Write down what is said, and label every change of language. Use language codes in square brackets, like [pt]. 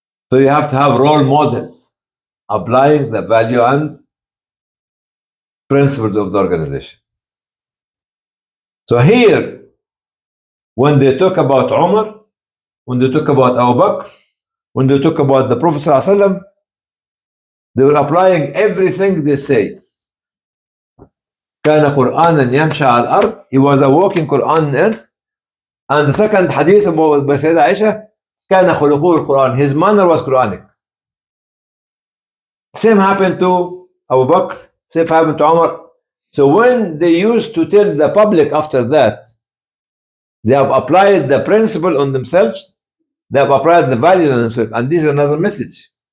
[en] So you have to have role models applying the value and principles of the organization. So here, when they talk about Umar, when they talk about Abu Bakr, when they talk about the Prophet ﷺ, they were applying everything they say. [ar] كان قرآنا يمشي على الأرض. [en] He was a walking Quran on earth. And the second hadith about Sayyidah Aisha, [ar] كان خلقه القرآن. [en] His manner was Quranic. Same happened to Abu Bakr, same happened to Umar. So when they used to tell the public after that, they have applied the principle on themselves, they have applied the value on themselves, and this is another message.